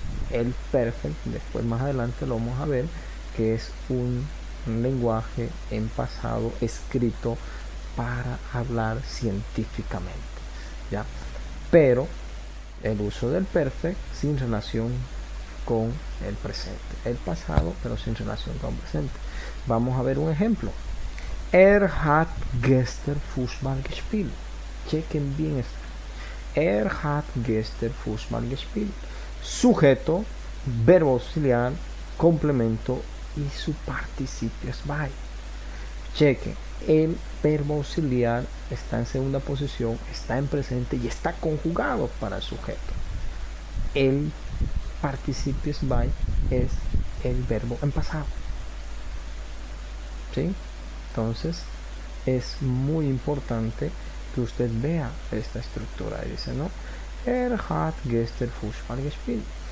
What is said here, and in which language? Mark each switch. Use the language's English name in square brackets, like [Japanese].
[Spanish] El perfect, después más adelante lo vamos a ver, que es un lenguaje en pasado escrito para hablar científicamente, ¿ya? Pero el uso del perfect sin relación con el presente, el pasado pero sin relación con el presente. Vamos a ver un ejemplo. [German] Hat gestern Fußball gespielt. [Spanish] Chequen bien esto. [German] Hat gestern Fußball gespielt. [Spanish] Sujeto, verbo auxiliar, complemento y su participio es by. Chequen, el verbo auxiliar está en segunda posición, está en presente y está conjugado para el sujeto. El participio es by es el verbo en pasado. ¿Sí? Entonces es muy importante que usted vea esta estructura. Dice, ¿no? [German] Hat gestern Fußball gespielt.